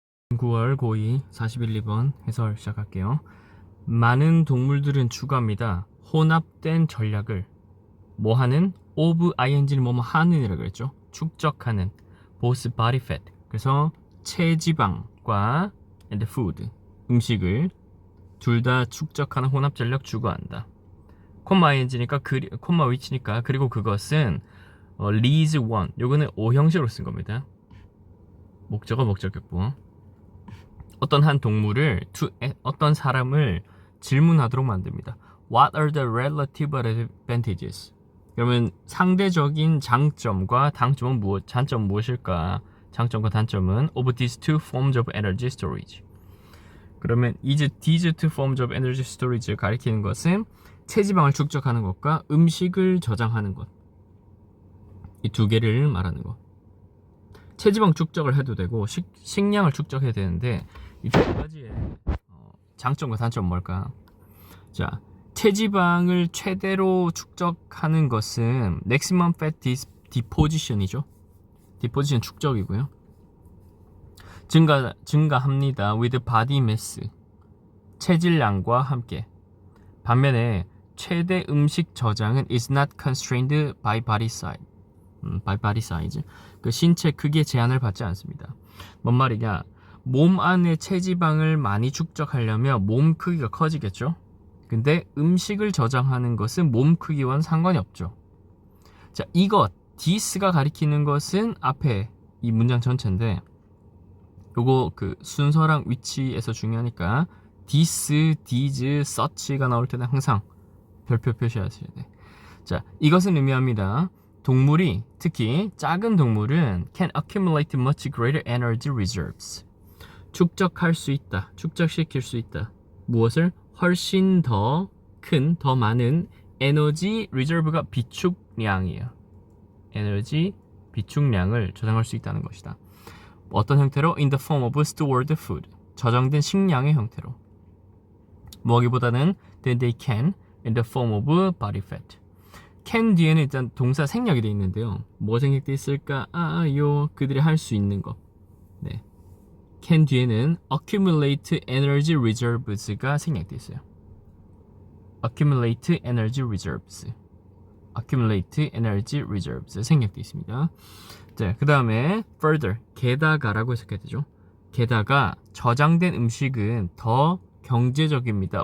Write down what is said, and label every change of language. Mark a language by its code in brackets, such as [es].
[ko] 9월 고2 41, 2번 해설 시작할게요. 많은 동물들은 추구합니다. 혼합된 전략을 뭐하는? of ing는 뭐뭐 하는이라고 그랬죠. 축적하는 [en] both body fat. [ko] 그래서 체지방과 [en] and food [ko] 음식을 둘 다 축적하는 혼합 전략 추구한다. 콤마 ing니까 콤마 which니까 그리고 그것은 [en] leads one. [ko] 요거는 오형식으로 쓴 겁니다. 목적어 목적격보. 어떤 한 동물을 어떤 사람을 질문하도록 만듭니다. [en] What are the relative advantages? [ko] 그러면 상대적인 장점과 단점은 장점은 무엇일까? 장점과 단점은 [en] of these two forms of energy storage. [ko] 그러면 [en] these two forms of energy storage [ko] 를 가리키는 것은 체지방을 축적하는 것과 음식을 저장하는 것. 이 두 개를 말하는 것. 체지방 축적을 해도 되고 식량을 축적해야 되는데 이 두 가지의 장점과 단점은 뭘까? 자, 체지방을 최대로 축적하는 것은 [en] maximum fat deposition [ko] 이죠. deposition 축적이고요. 증가합니다. [en] with body mass [ko] 체질량과 함께. 반면에 최대 음식 저장은 [en] is not constrained by body size. by body size. [ko] 그 신체 크기에 제한을 받지 않습니다. 뭔 말이냐? 몸 안에 체지방을 많이 축적하려면 몸 크기가 커지겠죠? 근데 음식을 저장하는 것은 몸 크기와는 상관이 없죠. 자, 이것, this가 가리키는 것은 앞에 이 문장 전체인데 요거 그 순서랑 위치에서 중요하니까 this, these, such가 나올 때는 항상 별표 표시하셔야 돼. 자, 이것은 의미합니다. 동물이, 특히 작은 동물은 [en] can accumulate much greater energy reserves. [ko] 축적할 수 있다. 축적시킬 수 있다. 무엇을? 훨씬 더 큰, 더 많은 에너지 리저브가 비축량이에요. 에너지 비축량을 저장할 수 있다는 것이다. 어떤 형태로? [en] In the form of stored food. [ko] 저장된 식량의 형태로. 뭐하기보다는 [en] than they can in the form of body fat. [ko] can 뒤에는 일단 동사 생략이 되어 있는데요. 뭐 생략되어 있을까? 그들이 할 수 있는 거. 네. can 뒤에는 [en] accumulate energy reserves [ko] 가 생략되어 있어요. [en] accumulate energy reserves. accumulate energy reserves [ko] 생략되어 있습니다. 자, 그 다음에 further, 게다가라고 해석해야 되죠. 게다가 저장된 음식은 더 경제적입니다.